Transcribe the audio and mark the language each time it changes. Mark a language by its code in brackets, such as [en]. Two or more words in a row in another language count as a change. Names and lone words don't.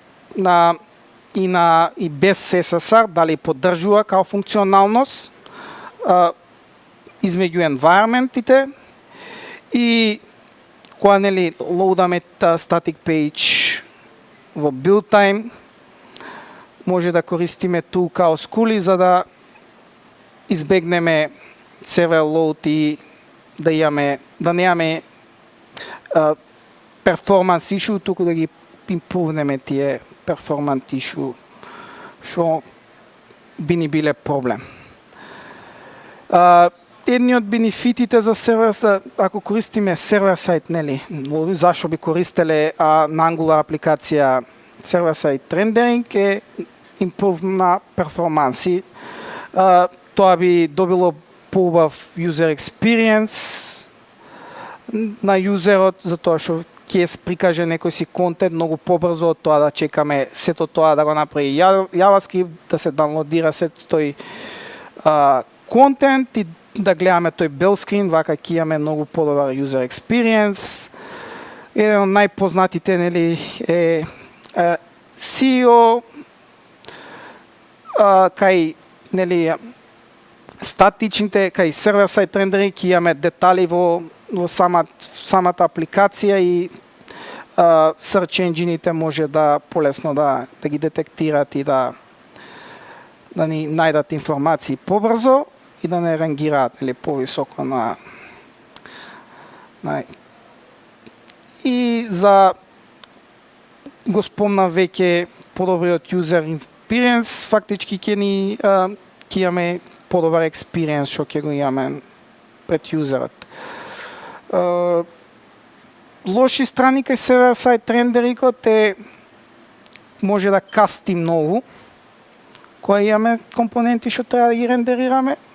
[mk] и без SSR, дали поддржува као функционалност измеѓу environment-ите и кога нели лоудаме [en] static page [mk] во [en] build time, [mk] може да користиме tool kao Skuli за да избегнеме server load и да немаме [en] performance issue, [mk] туку да ги импрувнеме тие [en] performance issue [mk] што би ни биле проблем. Едни од бенефитите за сервер, ако користиме [en] server side, [mk] нели, зашо би користеле на Angular апликација [en] server side rendering [mk] е импрув на перформанси. Тоа би добило поубав [en] user experience [mk] на юзерот, затоа што ќе прикаже некој си контент многу побрзо од тоа да чекаме сето тоа да го направи JavaScript, да се даунлодира сето тој контент и да гледаме тој [en] bell screen, [mk] вака ќе имаме многу подобар [en] user experience. [mk] Еден од најпознатите нели е SEO, кај нели статичните, кај [en] server side rendering [mk] ќе имаме детали во самата апликација и [en] search engine-ите [mk] може да полесно да ги детектират и да ни најдат информации побрзо и да не рангираат или повисоко на и за го спомна веќе подобриот [en] user experience, [mk] фактички ќе имаме подобар experience што ќе го имаме пред юзерот. Лоши страни кај [en] server side [mk] рендерингот е може да касти многу кога имаме компоненти што треба да ги рендерираме.